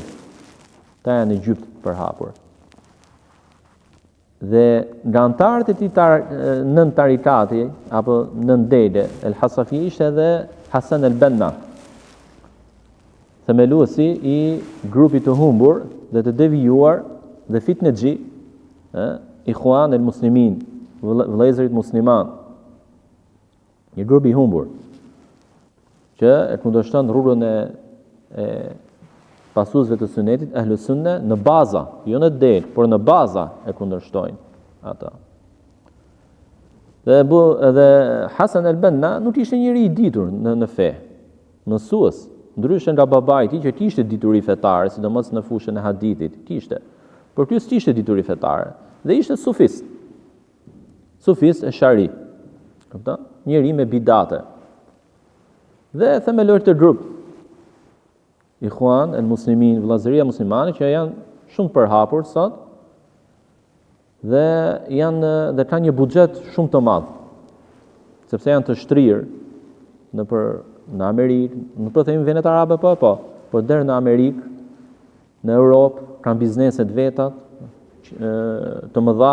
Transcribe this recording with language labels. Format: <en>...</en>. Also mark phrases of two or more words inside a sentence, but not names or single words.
<sq>Ta janë në Egypt përhapur. Dhe nga antarët e këtij nën tarikati apo nën dede Al-Hasafiyye ishte edhe Hasan al-Banna, themeluesi i grupit të humbur dhe të devijuar dhe fitnexhi, Ikhwan al-Muslimin, vëllezërit musliman. Një grup i humbur që e kundërshton rrugën e pasuesve të Sunetit, Ahlus Sunne, në baza, jo në det, por në baza e kundërshtojnë ata. Dhe Hasan al-Banna nuk ishte njëri i ditur në fe, mësues, ndryshe nga babai i tij që kishte dituri fetare, sidomos në fushën e hadithit, kishte. Por ky s'kishte dituri fetare dhe ishte sufist. Sufist e shari. Kupton? Njëri me bidate. Dhe themelor të grup Ikhwan al-Muslimin, vëllazëria muslimane që janë shumë përhapur sot dhe kanë një buxhet shumë të madh. Sepse janë të shtrirë në Amerikë, nuk po themi venet arabe por deri në Amerikë, në Europë, kanë bizneset vetat të mëdha.</sq>